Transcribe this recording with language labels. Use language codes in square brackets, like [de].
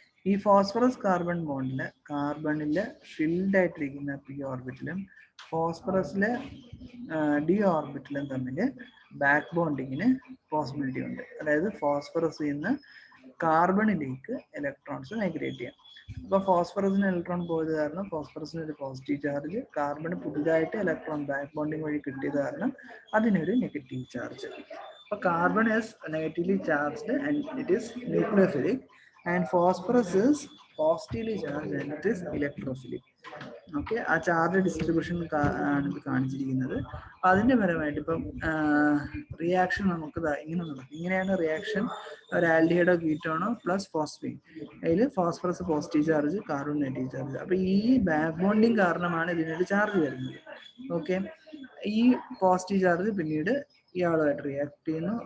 [ml] ഈ phosphorus carbon ബോണ്ടില് കാർബണില് filled ആയിട്ടിരിക്കുന്ന P ഓർബിറ്റിലും ഫോസ്ഫറസിലെ D ഓർബിറ്റിലും തമ്മിൽ ബാക്ക് ബോണ്ടിങ്ങിന് പോസിബിലിറ്റി ഉണ്ട്. അതായത് ഫോസ്ഫറസിൽ നിന്ന് കാർബണിലേക്ക് ഇലക്ട്രോൺസ് മൈഗ്രേറ്റ് ചെയ്യാം. അപ്പോൾ ഫോസ്ഫറസിന് ഇലക്ട്രോൺ പോയത് കാരണം ഫോസ്ഫറസിന് ഒരു പോസിറ്റീവ് ചാർജ്, കാർബണ് പുതുതായിട്ട് ഇലക്ട്രോൺ ബാക്ക് ബോണ്ടിങ് വഴി കിട്ടിയത് കാരണം അതിനൊരു നെഗറ്റീവ് ചാർജ്. [en] അപ്പോൾ carbon is negatively charged and it is nucleophilic, and phosphorus is positively charged and it is electrophilic. [ml] Okay, ആ ചാർജ് ഡിസ്ട്രിബ്യൂഷൻ ആണ് ഇത് കാണിച്ചിരിക്കുന്നത്. അതിന്റെ പരമായിട്ട് ഇപ്പം റിയാക്ഷൻ നമുക്ക് ഇങ്ങനെ നടക്കും. ഇങ്ങനെയാണ് റിയാക്ഷൻ. ഒരു ആൽഡിഹൈഡോ കീറ്റോണോ പ്ലസ് ഫോസ്ഫീൻ, അതിൽ phosphorus positive charge, carbon negative charge. അപ്പൊ ഈ ബാക്ക് ബോണ്ടിങ് കാരണമാണ് ഇതിനൊരു ചാർജ് വരുന്നത്. ഓക്കെ, ഈ പോസിറ്റീവ് ചാർജ് പിന്നീട് ഇയാളുമായിട്ട് റിയാക്ട് ചെയ്യുന്നു.